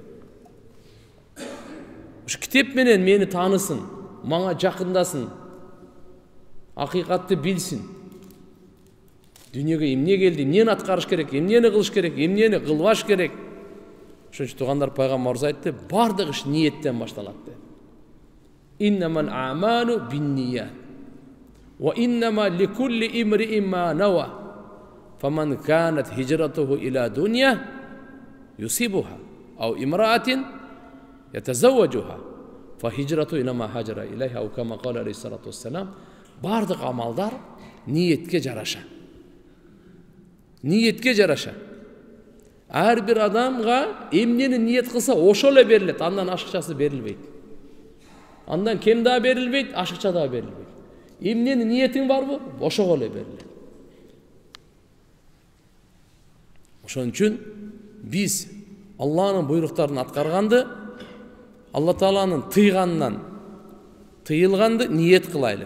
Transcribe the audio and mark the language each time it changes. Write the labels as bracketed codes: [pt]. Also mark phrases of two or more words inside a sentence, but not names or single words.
[ky] Ушу китеп менен мени таанысын, мага жакындасын, акыйкатты билсин. Дүйнөгө эмне келди, эмнени аткарыш керек, эмнени кылыш керек, эмнени кылбаш керек. Ошон үчүн туугандар, пайгамбарыбыз айтты, бардык иш ниеттен башталат dedi. [ar] إنما الأعمال بالنيات. وإنما لكل امرئ ما نوى. فمن كانت هجرته إلى دنيا يصيبها، أو امرأة يتزوجها، فهجرته إلى ما هاجر إليه، أو كما قال عليه الصلاة والسلام. [ky] Бардык амалдар ниетке жараша. Ниетке жараша. Ар бир адамга эмнени ниет кылса, ошол эле берилет, андан ашыкчасы берилбейт. Андан кем да берилбейт, ашыкча да берилбейт. Эмнени ниетиң барбы, ошого эле берилет. Ошон үчүн биз Алланын буйруктарын аткарганды, Алла Тааланын тыйганынан тыйылганды ниет кылайлы.